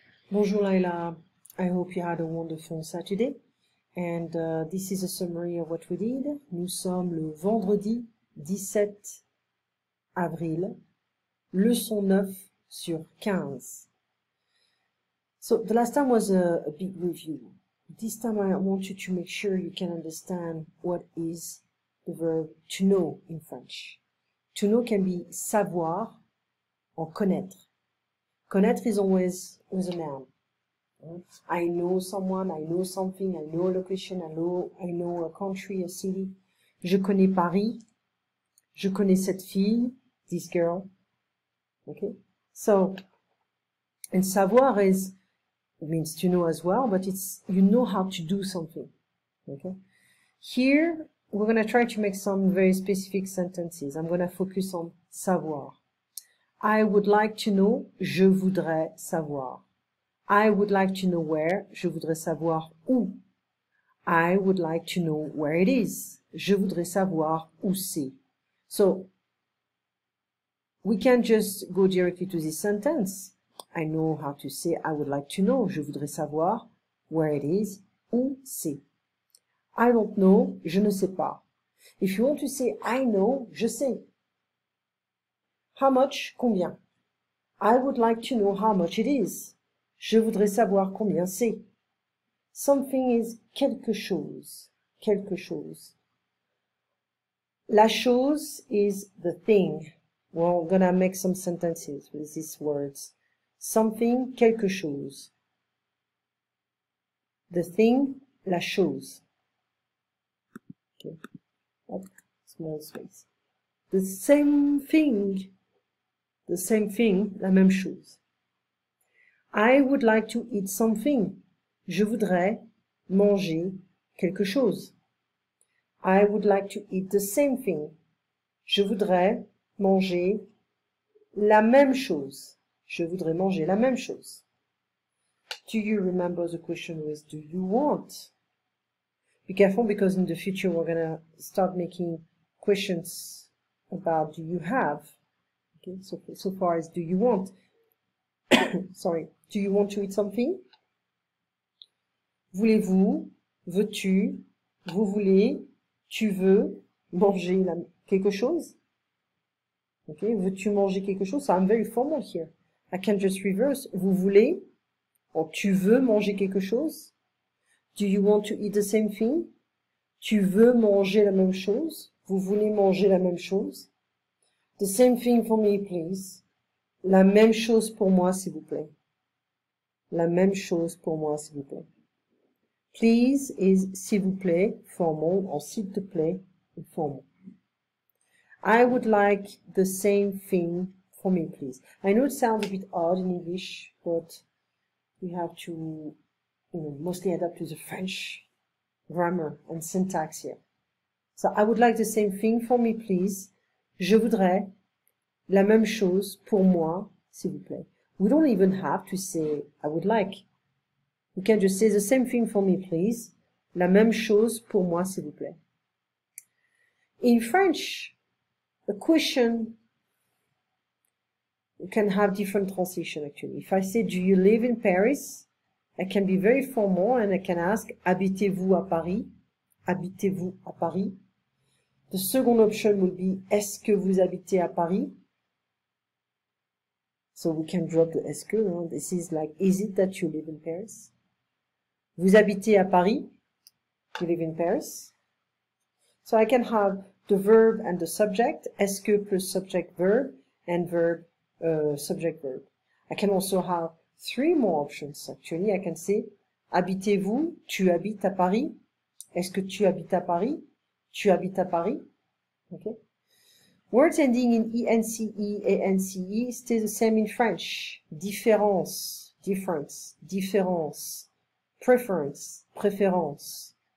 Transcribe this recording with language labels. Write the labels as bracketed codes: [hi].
[en] Bonjour Laila, I hope you had a wonderful Saturday and this is a summary of what we did. [fr] Nous sommes le vendredi 17 avril, leçon 9 sur 15. [en] So the last time was a big review. This time I want you to make sure you can understand what is the verb to know in French. To know can be savoir, or connaître. Connaître is always with a noun. I know someone, I know something, I know a location, I know a country, a city. [fr] Je connais Paris. Je connais cette fille, [en] this girl. Okay? So, and savoir means to know as well, but it's, you know how to do something. Okay? Here, we're going to try to make some very specific sentences. I'm going to focus on savoir. I would like to know, [fr] je voudrais savoir. [en] I would like to know where, [fr] je voudrais savoir où. [en] I would like to know where it is. [fr] Je voudrais savoir où c'est. [en] So, we can just go directly to this sentence. I know how to say I would like to know. [fr] Je voudrais savoir [en] where it is, [fr] où c'est. [en] I don't know, [fr] je ne sais pas. [en] If you want to say I know, [fr] je sais. [en] How much, combien. I would like to know how much it is. [fr] Je voudrais savoir combien c'est. [en] Something is [fr] quelque chose. Quelque chose. La chose [en] is the thing. We're gonna make some sentences with these words. [fr] Something, quelque chose. [en] The thing, [fr] la chose. [en] Okay. Up, small space. The same thing. The same thing, [fr] la même chose. [en] I would like to eat something. [fr] Je voudrais manger quelque chose. [en] I would like to eat the same thing. [fr] Je voudrais manger la même chose. Je voudrais manger la même chose. [en] Do you remember the question was, do you want? Be careful because in the future we're going to start making questions about do you have? Okay, so far as do you want? Sorry. Do you want to eat something? [fr] Voulez-vous? Veux-tu? Vous voulez? Tu veux manger quelque chose? Okay, veux-tu manger quelque chose? [en] So I'm very formal here. I can just reverse. [fr] Vous voulez? Or tu veux manger quelque chose? [en] Do you want to eat the same thing? [fr] Tu veux manger la même chose? Vous voulez manger la même chose? [en] The same thing for me, please. [fr] La même chose pour moi, s'il vous plaît. La même chose pour moi, s'il vous plaît. [en] Please is s'il vous plaît, formal, or s'il te plaît, informal. I would like the same thing for me, please. I know it sounds a bit odd in English, but we have to, mostly adapt to the French grammar and syntax here. So I would like the same thing for me, please. [fr] Je voudrais la même chose pour moi, s'il vous plaît. [en] We don't even have to say, I would like. We can just say the same thing for me, please. [fr] La même chose pour moi, s'il vous plaît. [en] In French, a question can have different translation, actually. If I say, do you live in Paris? I can be very formal and I can ask, [fr] habitez-vous à Paris? Habitez-vous à Paris? [en] The second option would be, [fr] est-ce que vous habitez à Paris? [en] So we can drop the est-ce que. This is like, is it that you live in Paris? [fr] Vous habitez à Paris? [en] You live in Paris? So I can have the verb and the subject, est-ce que plus subject verb, and verb, subject verb. I can also have three more options, actually. I can say, habitez-vous? [fr] Tu habites à Paris? Est-ce que tu habites à Paris? Tu habites à Paris? Okay. [en] Words ending in ence, ance stay the same in French. [fr] Différence, difference, différence. [en] Preference, préférence.